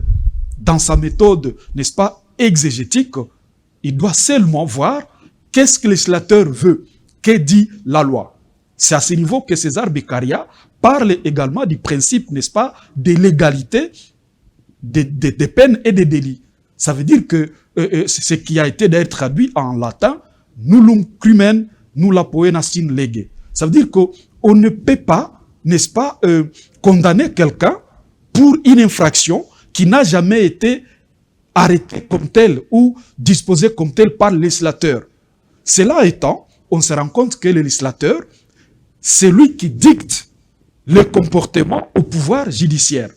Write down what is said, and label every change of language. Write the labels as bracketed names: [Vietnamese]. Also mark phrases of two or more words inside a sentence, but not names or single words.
[French] Dans sa méthode, n'est-ce pas, exégétique, il doit seulement voir qu'est-ce que le législateur veut, que dit la loi. C'est à ce niveau que César Beccaria parle également du principe, n'est-ce pas, de l'égalité des peines et des délits. Ça veut dire que ce qui a été d'ailleurs traduit en latin, [Latin] nullum crimen nulla poena sine lege. [French] Ça veut dire qu'on ne peut pas, n'est-ce pas, condamner quelqu'un pour une infraction qui n'a jamais été arrêtée comme telle ou disposée comme telle par le législateur. Cela étant, on se rend compte que le législateur, c'est lui qui dicte le comportement au pouvoir judiciaire.